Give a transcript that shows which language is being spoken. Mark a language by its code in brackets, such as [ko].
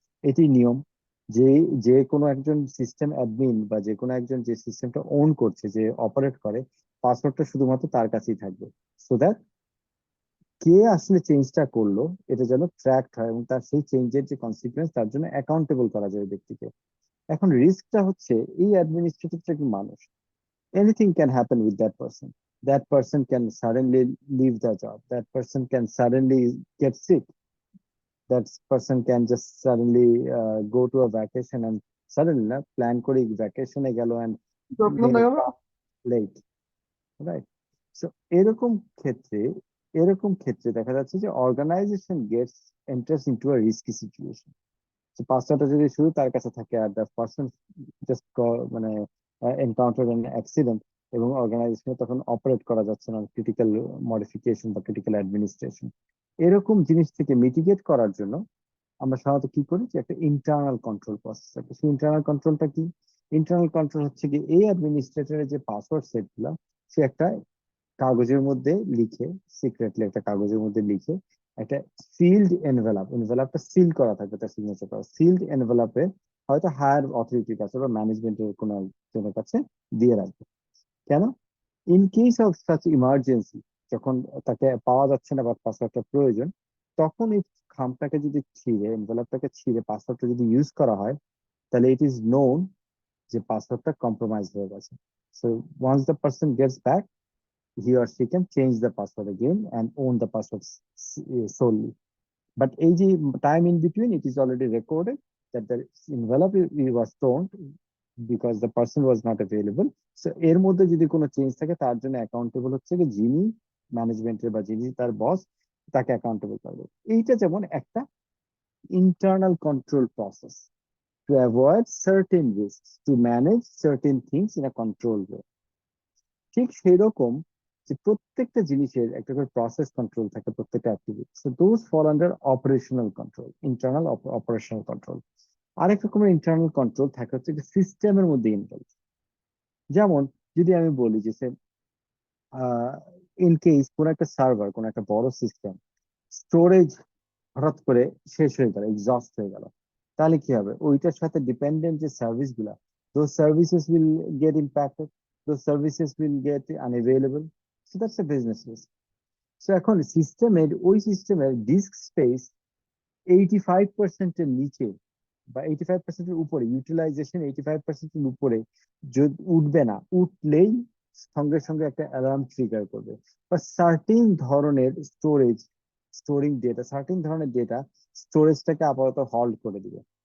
[bn] এটি নিয়ম যে যে কোনো একজন সিস্টেম অ্যাডমিন বা যে কোনো একজন যে সিস্টেমটা ওন করছে, যে অপারেট করে, পাসওয়ার্ডটা শুধুমাত্র তার কাছেই থাকবে, সো দ্যাট কে আসলে চেঞ্জটা করলো এটা যেন ট্র্যাক হয় এবং তার সেই চেঞ্জের যে কনসিকুয়েন্স তার জন্য অ্যাকাউন্টেবল করা যায় ওই ব্যক্তিকে। এখন রিস্কটা হচ্ছে এই অ্যাডমিনিস্ট্রেটরটা কি মানুষ, [en] anything can happen with that person. That person can suddenly leave the job. That person can suddenly get sick. That person can just suddenly go to a vacation and suddenly [bn] na plan করে [en] vacation এ গেল and may come late, right? [bn] So এরকম ক্ষেত্রে এরকম ক্ষেত্রে দেখা যাচ্ছে যে [en] organization gets enters into a risky situation. [bn] So পাসওয়ার্ডটা যদি শুধু তার কাছে থাকে আর দ্য পারসন জাস্ট মানে [en] encounter an accident [bn] এবং অর্গানাইজেশনে তখন অপারেট করা যাচ্ছে না, ক্রিটিক্যাল মডিফিকেশন বা ক্রিটিক্যাল অ্যাডমিনিস্ট্রেশন, এরকম জিনিস থেকে মিটিগেট করার জন্য আমরা সাধারণত কি করি যে একটা ইন্টারনাল কন্ট্রোল প্রসেস থাকে। সেই ইন্টারনাল কন্ট্রোলটা কি? ইন্টারনাল কন্ট্রোল হচ্ছে কি এই অ্যাডমিনিস্ট্রেটরের যে পাসওয়ার্ড সেট গুলা সে একটা কাগজের মধ্যে লিখে, সিক্রেটলি একটা কাগজের মধ্যে লিখে একটা সিল্ড এনভেলাপ, এনভেলাপটা সিল করা থাকবে, তার সিগনেচার করা সিল্ড এনভেলাপে হয়তো হায়ার অথরিটির কাছে বা ম্যানেজমেন্টের কোনো একজনের কাছে দিয়ে রাখবে। কেন? [en] in case of such emergency, [bn] যখন তাকে পাওয়া যাচ্ছে না বা পাসওয়ার্ডটা প্রয়োজন, তখন এই খামটাকে যদি ছিঁড়ে, এনভেলাপটাকে ছিঁড়ে পাসওয়ার্ডটা যদি ইউজ করা হয়, তাহলে ইট ইজ নোন যে পাসওয়ার্ডটা কম্প্রোমাইজ হয়ে গেছে। [en] So once the person gets back, he or she can change the password again and own the password solely. But [bn] এই যে [en] time in between, it is already recorded that the envelope was torn because the person was not available. [bn] So এর মধ্যে যদি কোনো change থাকে তার জন্য accountable হচ্ছে কি যিনি ম্যানেজমেন্টের বা যিনি তার বস, তাকে অ্যাকাউন্টেবল করবে। এইটা যেমন একটা internal control process [en] to avoid certain risks, to manage certain things in a controlled way. [bn] ঠিক সেই রকম যে প্রত্যেকটা জিনিসের একটা করে প্রসেস কন্ট্রোল থাকে, প্রত্যেকটা activity, [en] so those fall under operational control, [bn] internal operational control. আরেক রকমের ইন্টারনাল কন্ট্রোল থাকে হচ্ছে সিস্টেমের মধ্যে ইনভলভ। যেমন যদি আমি বলি যে ইন কেস কোন একটা সার্ভার, কোন একটা বড় সিস্টেম স্টোরেজ হঠাৎ করে শেষ হয়ে গেল, এক্সস্ট হয়ে গেল, তাহলে কি হবে? ওইটার সাথে ডিপেন্ডেন্ট যে সার্ভিস গুলা, [en] those services will get impacted, those services will get unavailable, so that's a business risk. [bn] So এখন সিস্টেমের, ওই সিস্টেমের ডিস্ক স্পেস 85% এর নিচে বা 85% এর উপরে, ইউটিলাইজেশন 85% এর উপরে যদি উঠবে না, উঠলেই সঙ্গে সঙ্গে একটা অ্যালার্ম ট্রিগার করবে, বা সার্টিন ধরনের স্টোরেজ, স্টোরিং ডেটা, সার্টিন ধরনের ডেটা স্টোরেজটাকে আপাতত হল্ড করে দিবে।